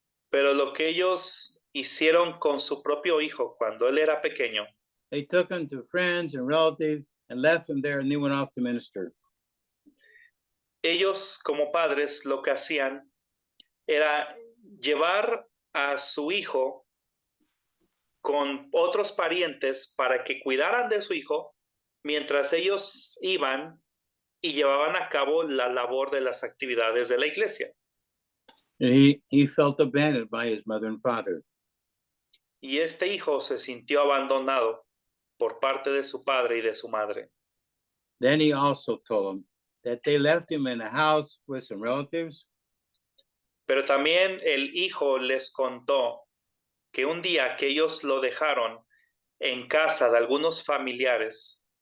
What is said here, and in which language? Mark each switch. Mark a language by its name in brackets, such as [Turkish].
[Spanish] Pero lo que ellos hicieron con su propio hijo cuando él era pequeño, [English] They took him to friends and relatives and left him there and they went off to minister. [Spanish] ellos como padres lo que hacían era llevar a su hijo con otros parientes para que cuidaran de su hijo mientras ellos iban y llevaban a cabo la labor de las actividades de la iglesia. [English] And he felt abandoned by his mother and father. [Spanish] Y este hijo se sintió abandonado por parte de su padre y de su madre. [English] Then he also told them that they left him in a house with some relatives. [Spanish] Pero también el hijo les contó que un día que ellos lo dejaron en casa de algunos familiares,